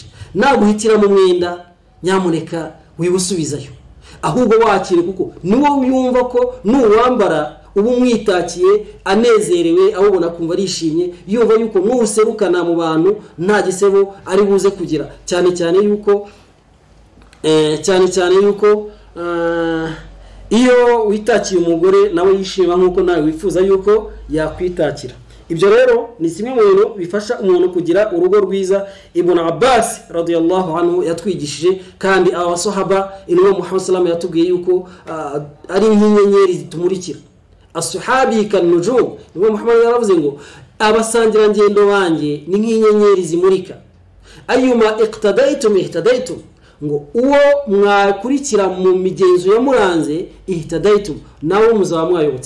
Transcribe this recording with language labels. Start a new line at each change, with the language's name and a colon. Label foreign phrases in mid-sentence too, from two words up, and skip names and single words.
Kinyarwanda: Naguhitira mu mwenda nyamuneka wibusubizayo, ahubwo wakire kuko niwo yumva ko nuwambara ubu mwitakiye anezerewe, ahubona kumva arishimye, yumva yuko nuserukana mu bantu nta gisebo ari buze kugira, cyane cyane yuko iyo witakiye umugore nawe yishima nkuko nawe wifuza yuko yakwitakira. Ibyo rero ni kimwe mu bintu bifasha umuntu kugira urugo rwiza. Ibn Abbas
Arabic: رضي الله عنه
Kinyarwanda: yatwigishije, kandi abasahaba intumwa Muhammad
Arabic: صلى الله عليه وسلم
Kinyarwanda: yatubwiye yuko ari nk'inyenyeri zitumurikira.
Arabic: أصحابي كالنجوم,
Kinyarwanda: Imam Muhammad yaravuze ngo abasangira ngendo banjye ni nk'inyenyeri zimurika.
Arabic: أيما اقتديتم اهتديتم,
Kinyarwanda: ngo uwo mwakurikira mu migenzo ya muranze ihtadaitum, nawo muzaba mwayobotse.